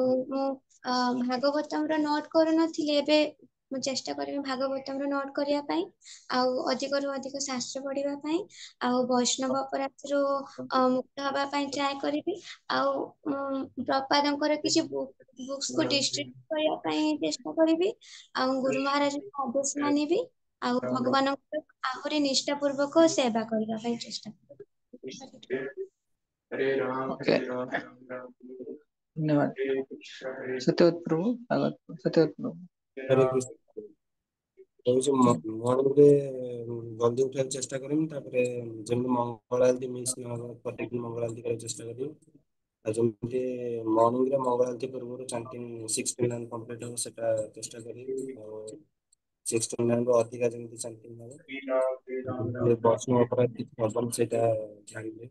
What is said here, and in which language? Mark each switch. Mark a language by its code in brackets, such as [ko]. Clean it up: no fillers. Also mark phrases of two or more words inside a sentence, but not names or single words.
[or] ଆଉ ମୁଁ ଭାଗବତମର ନୋଟ୍ କରୁନଥିଲି, ଏବେ ମୁଁ ଚେଷ୍ଟା କରିବି ଭାଗବତମର ନୋଟ୍ କରିବା ପାଇଁ, ଆଉ ଅଧିକରୁ ଅଧିକ ଶାସ୍ତ୍ର ପଢିବା ପାଇଁ, ଆଉ ବୈଷ୍ଣବ ଅପରାଧରୁ ମୁକ୍ତ ହବା ପାଇଁ ଟ୍ରାଏ କରିବି। ଆଉ ପ୍ରପାଦଙ୍କର କିଛି ବୁକ୍ସକୁ ଡିଷ୍ଟ୍ରିବ୍ୟୁଟ କରିବା ପାଇଁ ଚେଷ୍ଟା କରିବି, ଆଉ ଗୁରୁ ମହାରାଜଙ୍କ ଆଦେଶ ମାନିବି, ଆଉ ଭଗବାନଙ୍କର ଆହୁରି ନିଷ୍ଠାପୂର୍ବକ ସେବା କରିବା ପାଇଁ ଚେଷ୍ଟା କରିବି। [hi] ओके धन्यवाद। सत्यवत प्रभु, स्वागत सत्यवत प्रभु। हरे कृष्ण। [or] କହୁଛି ମର୍ଣ୍ଣିଂରେ ଜଲ୍ଦି ଉଠିବାକୁ ଚେଷ୍ଟା କରିବି, ତାପରେ ଯେମିତି ମଙ୍ଗଳ ଆଳତି ମିସ୍ ନ ହବ ପ୍ରତ୍ୟେକ ମଙ୍ଗଳ ଆଳତି କରିବାକୁ ଚେଷ୍ଟା କରିବି। ଆଉ ଯେମିତି ମର୍ଣ୍ଣିଂରେ ମଙ୍ଗଳ ଆଳତି ପୂର୍ବରୁ [en] chanting 16 complete [or] ହବ ସେଟା ଚେଷ୍ଟା କରିବି। ଆଉ 16 ଅଧିକା ଯେମିତି ଚାଣ୍ଟିଂ ହବ, ବୈଷ୍ଣବ ଅପରାଧୀ ହବନି ସେଇଟା ଜାଣିବେ।